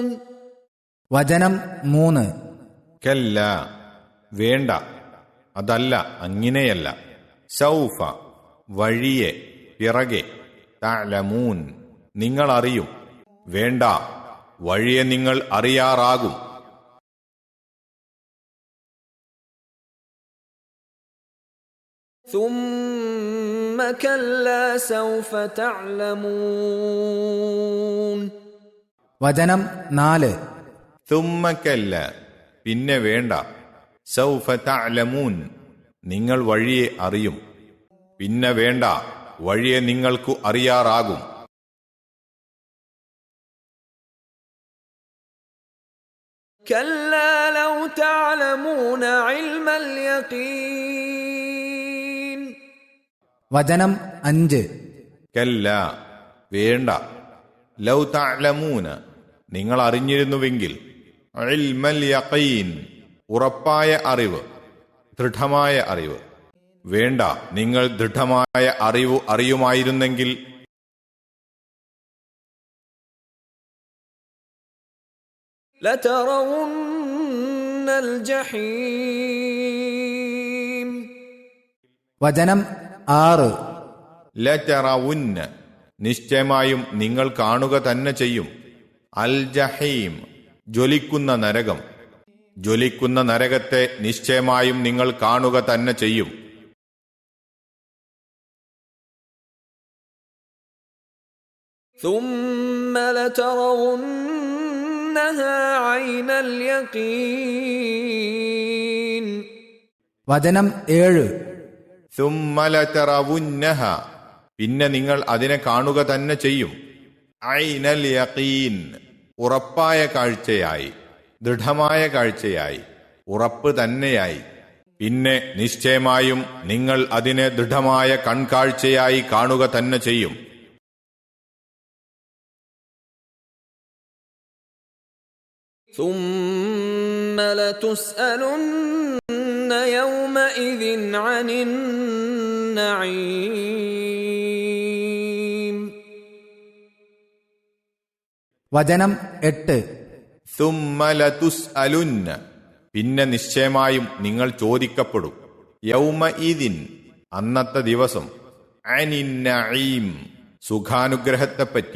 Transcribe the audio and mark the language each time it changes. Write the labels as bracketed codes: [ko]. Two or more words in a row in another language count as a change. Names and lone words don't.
[ml] വചനം 3. കല്ല വേണ്ട, അതല്ല, അങ്ങനെയല്ല. സൗഫ വഴിയെ, പിറകെ. തഅലമൂൻ നിങ്ങൾ അറിയും. വേണ്ട, വഴിയെ നിങ്ങൾ അറിയാറാകും. [ar] ثم كلا سوف تعلمون. [ml] വചനം 4. [ar] ثم كلا [ml] പിന്നെ വേണ്ട. [ar] سوف تعلمون [ml] നിങ്ങൾ വഴിയെ അറിയും. പിന്നെ വേണ്ട, വഴിയെ നിങ്ങൾക്കു അറിയാറാകും. [ar] كلا لو تعلمون علم اليقين. [ml] വചനം 5. കല്ല വേണ്ട. [ar] لو تعلمون [ml] നിങ്ങൾ അറിഞ്ഞിരുന്നുവെങ്കിൽ, [ar] علم اليقين [ml] ഉറപ്പായ അറിവ്, ദൃഢമായ അറിവ്. വേണ്ട, നിങ്ങൾ ദൃഢമായ അറിവ് അറിയുമായിരുന്നെങ്കിൽ. [ar] لترون الجحيم. [ml] വചനം 6. ലതറവുന്ന നിശ്ചയമായും നിങ്ങൾ കാണുക തന്നെ ചെയ്യും. [ar] الجحيم [ml] ജ്വലിക്കുന്ന നരകം. ജ്വലിക്കുന്ന നരകത്തെ നിശ്ചയമായും നിങ്ങൾ കാണുക തന്നെ ചെയ്യും. [ar] ثم لترونها عين اليقين. [ml] വചനം 7. [ar] ثم لترونها [ml] പിന്നെ നിങ്ങൾ അതിനെ കാണുക തന്നെ ചെയ്യും. [ar] عين اليقين [ml] ഉറപ്പായ കാഴ്ചയായി, ദൃഢമായ കാഴ്ചയായി, ഉറപ്പ് തന്നെയായി. പിന്നെ നിശ്ചയമായും നിങ്ങൾ അതിനെ ദൃഢമായ കൺകാഴ്ചയായി കാണുക തന്നെ ചെയ്യും. [ar] ثم لتسألن يومئذ عن النعيم. [ml] വചനം 8. [ar] ثم لتسألن [ml] പിന്നെ നിശ്ചയമായും നിങ്ങൾ ചോദിക്കപ്പെടും. യൗമഇദിൻ അന്നത്തെ ദിവസം, [ar] عن النعيم [ml] സുഖാനുഗ്രഹത്തെപ്പറ്റി.